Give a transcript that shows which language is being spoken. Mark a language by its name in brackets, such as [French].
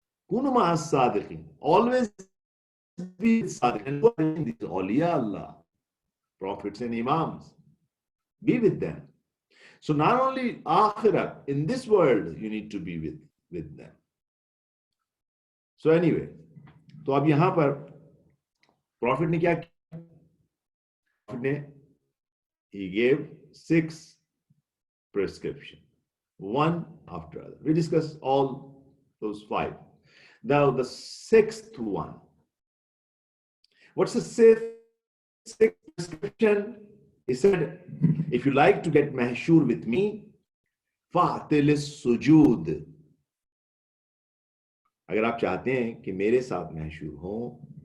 [Arabic] Kunu ma'as sadiqin. [English] Always be with sadiqin. And these awliya Allah, prophets and imams. Be with them. So not only akhirat, in this world, you need to be with them. So anyway, [Hindi] तो अब यहाँ पर Prophet ने क्या किया? [English] Prophet ने, he gave 6 prescriptions, one after other. We discussed all those 5. Now the 6th one. What's the 6th prescription? He said, if you like to get mahshur with me, [Arabic] fa'til sujud. [Hindi] अगर आप चाहते हैं कि मेरे साथ महशूर हो,